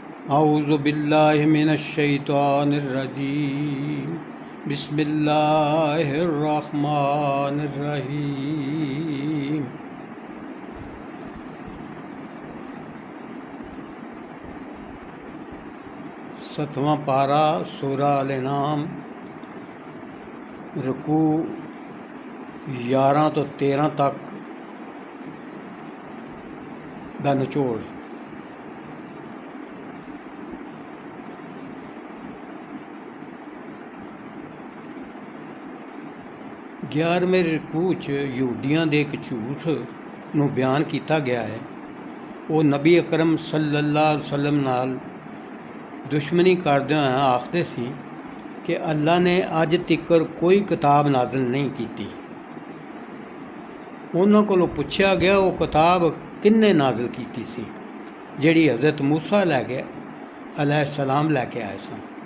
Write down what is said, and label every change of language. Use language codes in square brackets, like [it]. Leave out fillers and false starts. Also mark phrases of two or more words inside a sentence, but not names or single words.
[ar] أعوذ بالله من الشيطان الرجيم بسم الله الرحمن الرحيم. [pa] ستواں پارہ سورۃ الانعام رکوع 11 تو 13 تک دا نچوڑ. گیارہویں رکو چ یہودیوں کے ایک جھوٹ نوں بیان کیا گیا ہے. وہ نبی اکرم [ar] صلى الله عليه وسلم [pa] نال دشمنی کردے ہوئے آکھدے سی کہ اللہ نے اج تکر کوئی کتاب نازل نہیں کی. اوہناں کولوں پچھیا گیا وہ کتاب کنے نازل کی سی جہڑی حضرت موسیٰ علیہ السلام لے کے آئے سن.